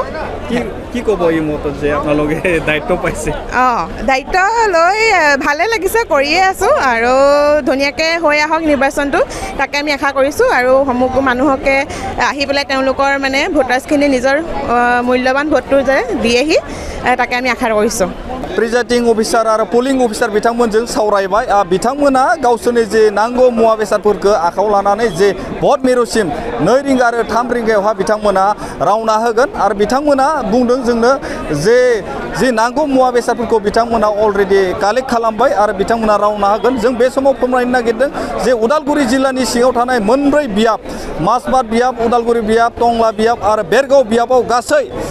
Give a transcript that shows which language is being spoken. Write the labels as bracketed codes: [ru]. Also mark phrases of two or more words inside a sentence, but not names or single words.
[as] কি ক'ব এই মুহূৰ্তত যে আপোনালোকে দায়িত্ব পাইছে দায়িত্ব লৈ ভালে লাগিছে কৰিয়ে আছোঁ আৰু ধুনীয়াকৈ হৈ আহক নিৰ্বাচনটো তাকে আমি আশা কৰিছোঁ আৰু সমগ্ৰ মানুহকে আহি পেলাই তেওঁলোকৰ মানে ভোটাৰ্ছখিনি নিজৰ মূল্যৱান ভোটটো যে দিয়েহি তাকে আমি आखा কৰিছোঁ [en] presiding officer [brx] आरो [en] polling officer [brx] बिथांमोनजों सावरायबाय बिथांमोना गावसोरनि जे नांगौ मुवा बेसादफोरखौ आखायाव लानानै जे भट मिरुसिम 2 रिंगा आरो 3 रिंगायावहा बिथांमोना रावना होगोन आरो बिथांमोना बुंदों जोंनो जे नांगौ मुवा बेसादफोरखौ बिथांमोना [en] already collect [brx] खालामबाय आरो बिथांमोना रावना होगोन जों बे समाव फोरमायनो नागिरदों जे उदालगुरि जिल्लानि सिङाव थानाय मोनब्रै बियाब माजबाद बियाब उदालगुरि बियाब टंला बियाब आरो बेरगाव बियाबाव गासै